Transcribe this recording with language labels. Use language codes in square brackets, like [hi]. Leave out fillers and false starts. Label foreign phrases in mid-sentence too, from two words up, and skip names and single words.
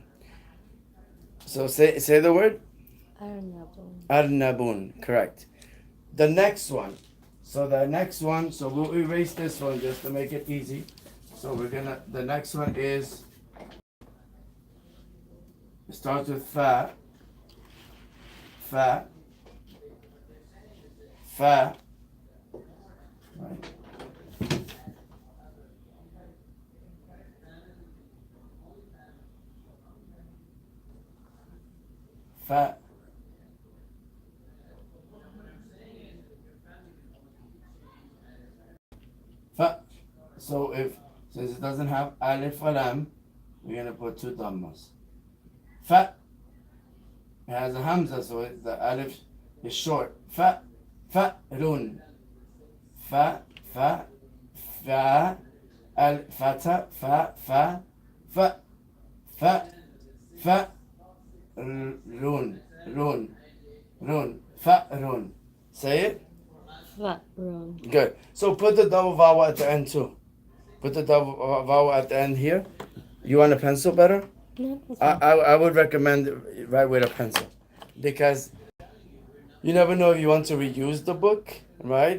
[en] So say the word. Arnabun. Arnabun, correct. The next one. So we'll erase this one just to make it easy. So the next one is, it starts with fa, fa, fa, right? Fa. Fa. So since it doesn't have alif or lam, we're gonna put two dhammas. Fa. It has a hamza, so the alif is short. [ar] Fa, fa, run. Fa, fa, fa, al, fata, fa, fa, fa, fa, fa, run, run, run, fa, run. Say it. [en] Run. Good. So put the double vowel at the end too. Put the double vowel at the end here. You want a pencil better? No, I would recommend write with a pencil because you never know if you want to reuse the book, right?